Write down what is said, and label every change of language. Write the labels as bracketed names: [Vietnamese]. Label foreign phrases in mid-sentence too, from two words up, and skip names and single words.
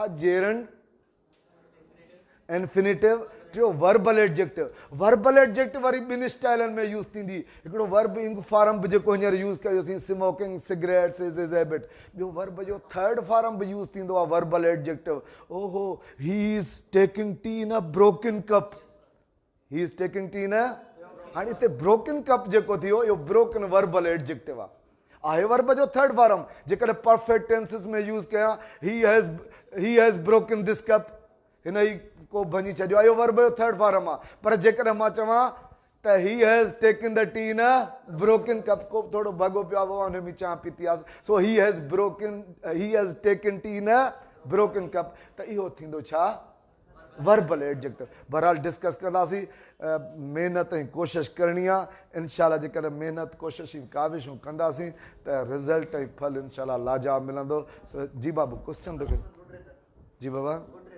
[English] gerund, infinitive, टियों verbal adjective. verbal adjective [Sindhi] वरी 2 स्टाइलनि में यूज़ थींदी। हिकिड़ो [English] verb ing form [Sindhi] बि जेको हींअर यूज़ कयोसीं, [English] Smoking cigarettes is his habit. [Sindhi] ॿियो वर्ब जो 3rd फॉर्म बि यूज़ थींदो आहे [English] verbal adjective. Oho he is taking tea in a broken cup, he is taking tea in a. [Sindhi] हाणे हिते [English] broken cup [Sindhi] जेको थियो इहो [English] broken verbal adjective [Sindhi] आहे वर्ब जो 3rd फॉर्म। जेकॾहिं [English] perfect tenses [Sindhi] में यूज़ कयां, [English] he has broken this cup, [Sindhi] हिन ई को भञी छॾियो आहे, इहो वर्ब जो 3rd फॉर्म आहे। पर जेकॾहिं मां चवां त [English] he has taken the tea in a broken cup, [Sindhi] को थोरो भॻो पियो आहे बाबा हुन में चांहि पीती आहे, [English] So he has taken tea in a broken cup, [Sindhi] त इहो थींदो छा? [English] verbal adjective. [Sindhi] बहरहाल डिस्कस कंदासीं। महिनत ऐं कोशिशि करणी आहे। इंशाल्लाह जेकॾहिं महिनत कोशिशि काविशूं कंदासीं त रिज़ल्ट ऐं फल इंशाल्लाह लाजवाब मिलंदो। जी बाबू क्वेश्चन थो कयो। जी बाबा।